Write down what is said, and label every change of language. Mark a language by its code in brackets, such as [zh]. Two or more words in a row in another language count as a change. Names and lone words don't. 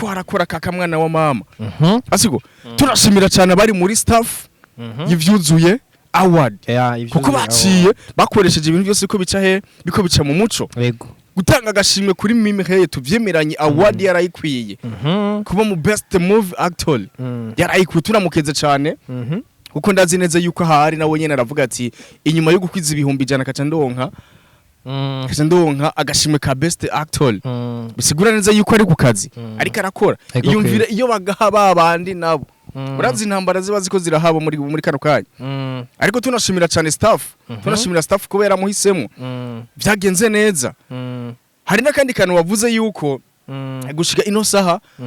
[rn] harakora kakamwana wa mama asiko turashimira cyane bari muri staff yivyuzuye award kuko baciye bakoresheje ibintu byose ko bica biko bica mu muco gutanga agashimwe kuri Mimi Mireille tuvyemeranye award yarayikwiye kuba mu [en] best movie actor [rn] yarayikwiye turamukeze cyane kuko ndazi neza yuko hari nawe nyene aravuga ati inyuma yo gukwiza ibihumbi ijana kaca ndonka agashimwe ka [en] best actor [rn] bisigura neza yuko ari ku kazi ariko arakora iyumvire iyo bagaha babandi nabo urazi intambara ziba ziko zirahaba muri kano kanya ariko tunashimira cyane staff tunashimira staff kubera muhisemo byagenze neza hari nakandi kantu wavuze yuko gushika ino saha